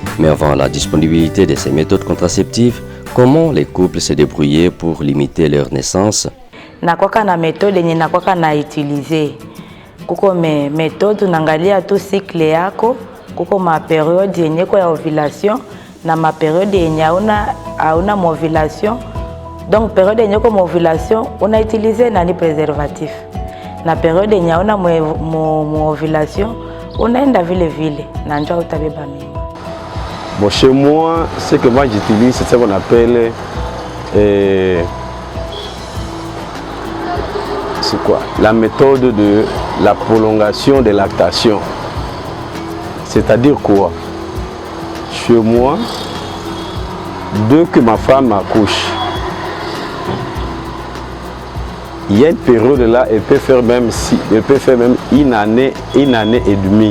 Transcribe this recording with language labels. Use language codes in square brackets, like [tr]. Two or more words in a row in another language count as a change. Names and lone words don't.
[fr] avant la disponibilité de ces méthodes contraceptives, comment les couples se débrouillaient pour limiter leur naissance? [sw] Nakwaka na méthode yenye nakwaka na utiliser. Kuko méthode unangalia tu cycle yako, kuko ma période yenye kwa ovulation na ma période yenye hauna ovulation. [fr] Donc période [sw] yenye kwa [fr] ovulation on a utilisé nani préservatif. [sw] Na période yenye hauna ovulation unaenda vile na njoo utabeba mimba. [fr] Bon, chez moi, ce que moi j'utilise, c'est ce qu'on appelle c'est quoi? La méthode de la prolongation de lactation. C'est-à-dire quoi? Chez moi, dès que ma femme accouche, il y a une période là, elle peut faire même une année et demie.